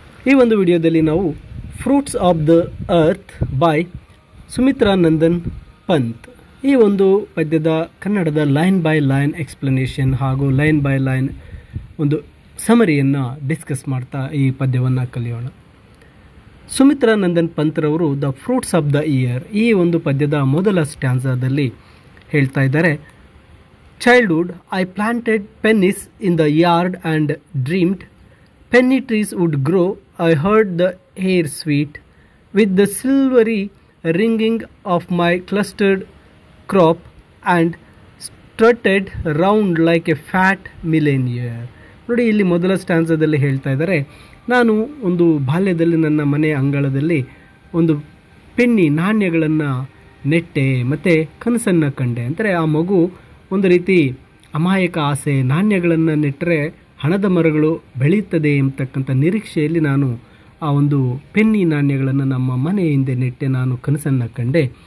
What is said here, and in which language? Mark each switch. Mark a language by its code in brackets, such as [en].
[kn] ಈ ಒಂದು ವಿಡಿಯೋದಲ್ಲಿ ನಾವು fruits of the earth by Sumitra Nandan Pant ಈ ಒಂದು ಪದ್ಯದ ಕನ್ನಡದ ಲೈನ್ ಬೈ ಲೈನ್ ಎಕ್ಸ್ಪ್ಲನೇಷನ್ ಹಾಗೂ ಲೈನ್ ಬೈ ಲೈನ್ ಒಂದು ಸಮರಿಯನ್ನು ಡಿಸ್ಕಸ್ ಮಾಡ್ತಾ ಈ ಪದ್ಯವನ್ನು ಕಲಿಯೋಣ. Sumitra Nandan ಪಂತ್ರವರು the fruits of the year ಈ ಒಂದು ಪದ್ಯದ ಮೊದಲ ಸ್ಟ್ಯಾನ್ಸಾದಲ್ಲಿ ಹೇಳ್ತಾ ಇದ್ದಾರೆ. [en] Childhood, I planted pennies in the yard and dreamed penny trees would grow. I heard the air sweet with the silvery ringing of my clustered crop and strutted round like a fat millionaire. [kn] ನೋಡಿ, ಇಲ್ಲಿ ಮೊದಲ ಸ್ಟ್ಯಾನ್ಸದಲ್ಲಿ ಹೇಳ್ತಾ ಇದ್ದಾರೆ, ನಾನು ಒಂದು ಬಾಲ್ಯದಲ್ಲಿ ನನ್ನ ಮನೆ ಅಂಗಳದಲ್ಲಿ ಒಂದು ಪೆನ್ನಿ ನಾಣ್ಯಗಳನ್ನು ನೆಟ್ಟೆ ಮತ್ತು ಕನಸನ್ನು ಕಂಡೆ. ಅಂದರೆ ಆ ಮಗು ಒಂದು ರೀತಿ ಅಮಾಯಕ ಆಸೆ, ನಾಣ್ಯಗಳನ್ನು ನೆಟ್ಟರೆ ಹಣದ ಮರಗಳು ಬೆಳೆಯುತ್ತದೆ ಎಂಬತಕ್ಕಂಥ ನಿರೀಕ್ಷೆಯಲ್ಲಿ ನಾನು ಆ ಒಂದು ಪೆನ್ನಿ ನಾಣ್ಯಗಳನ್ನು ನಮ್ಮ ಮನೆ ಹಿಂದೆ ನೆಟ್ಟೆ ನಾನು ಕನಸನ್ನು ಕಂಡೆ.